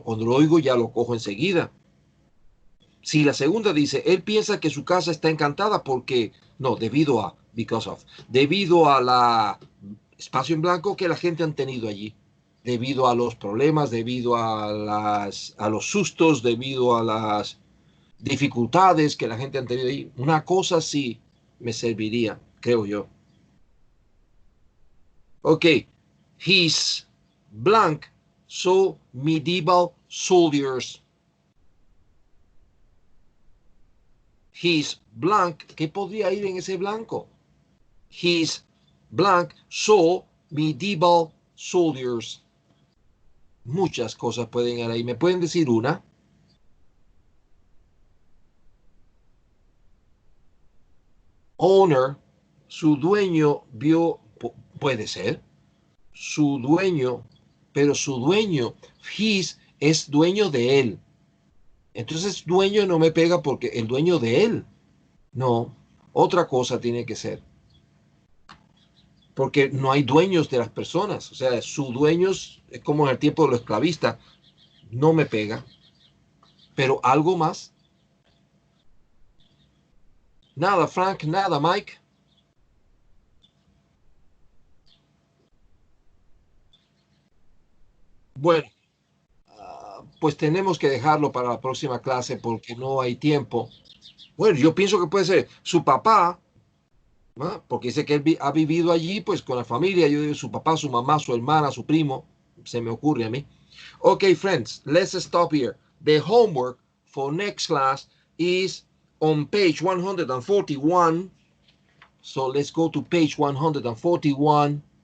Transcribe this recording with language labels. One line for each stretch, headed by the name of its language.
Spanish: Cuando lo oigo ya lo cojo enseguida. Si la segunda dice, él piensa que su casa está encantada porque, no, debido a, because of, debido a la espacio en blanco que la gente han tenido allí, debido a los problemas, debido a los sustos, debido a las dificultades que la gente han tenido allí. Una cosa sí me serviría, creo yo.
English: Ok, his blank so medieval soldiers.
Spanish: His blank, ¿qué podría ir en ese blanco?
English: His blank saw medieval soldiers.
Spanish: Muchas cosas pueden ir ahí. ¿Me pueden decir una? Owner, su dueño vio, puede ser, su dueño, pero su dueño, his, es dueño de él. Entonces, dueño no me pega porque el dueño de él. No, otra cosa tiene que ser. Porque no hay dueños de las personas. O sea, su dueños es como en el tiempo de los esclavistas. No me pega. Pero algo más. Nada, Frank, nada, Mike. Bueno, pues tenemos que dejarlo para la próxima clase porque no hay tiempo. Bueno, yo pienso que puede ser su papá, ¿no? Porque dice que él ha vivido allí, pues con la familia. Yo digo su papá, su mamá, su hermana, su primo. Se me ocurre a mí.
English: Okay, friends, let's stop here. The homework for next class is on page 141. So let's go to page 141.